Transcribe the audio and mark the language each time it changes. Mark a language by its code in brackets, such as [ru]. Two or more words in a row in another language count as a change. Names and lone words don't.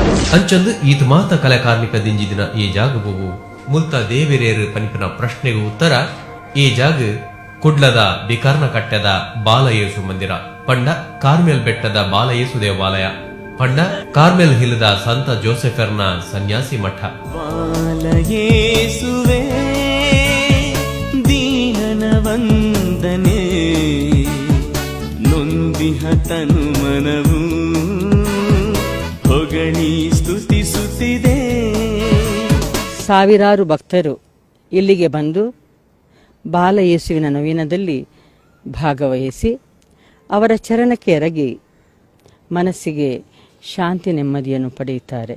[tcy] ಅಂಚಂದು ಈತ ಮಾತ ಕಲೆ ಕಾರ್ಮಿಕ ದಿಂಜಿದಿನ ಈ ಜಾಗವು ಮುಲ್ತ ದೇವಿರೇರು ಪನಿಪಿನ ಪ್ರಶ್ನೆಗೂ ಉತ್ತರ ಈ ಜಾಗ ಕುಡ್ಲದ ಬಿಕರ್ನ ಕಟ್ಟದ ಬಾಲಯೇಸು ಮಂದಿರ ಪಂಡ ಕಾರ್ಮೆಲ್ ಬೆಟ್ಟದ ಬಾಲಯೇಸು ದೇವಾಲಯ ಪಂಡ ಕಾರ್ಮೆಲ್ ಹಿಲ್ದ ಸಂತ ಜೋಸೆಫರ್ನ ಸನ್ಯಾಸಿ ಮಠ. [kn] ಬಾಲಯೇಸುವೆ ದೀನನ ವಂದನೆ ನೊಂದಿಹ ತನು ಮನವು ಹೊಗಳಿ ಸ್ತುತಿಸುತ್ತಿದೆ. ಸಾವಿರಾರು ಭಕ್ತರು ಇಲ್ಲಿಗೆ ಬಂದು ಬಾಲಯೇಸುವಿನ ನವೀನದಲ್ಲಿ ಭಾಗವಹಿಸಿ ಅವರ ಚರಣಕ್ಕೆ ಎರಗಿ ಮನಸ್ಸಿಗೆ ಶಾಂತಿ ನೆಮ್ಮದಿಯನ್ನು ಪಡೆಯುತ್ತಾರೆ.